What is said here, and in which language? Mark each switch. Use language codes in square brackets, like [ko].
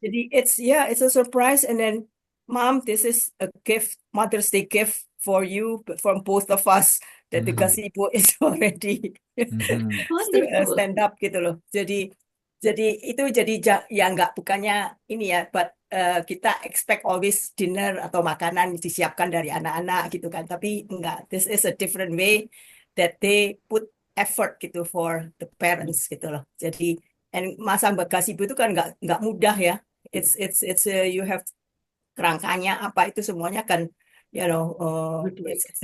[en] jadi it's a surprise and then Mom, this is a gift, Mother's Day gift for you from both of us that the Mhm. gazebo is already Mhm. Wonderful. stand up [id] gitu loh. Jadi itu jadi ya nggak bukannya ini ya, but kita [en] expect always dinner [id] atau makanan disiapkan dari anak-anak gitu kan. Tapi enggak, [en] this is a different way that they put effort gitu for the parents [id] gitu loh. Jadi [en] and [id] masang gazebo itu kan nggak mudah ya. [en] It's you have [id] kerangkanya apa itu semuanya kan [en] Good work.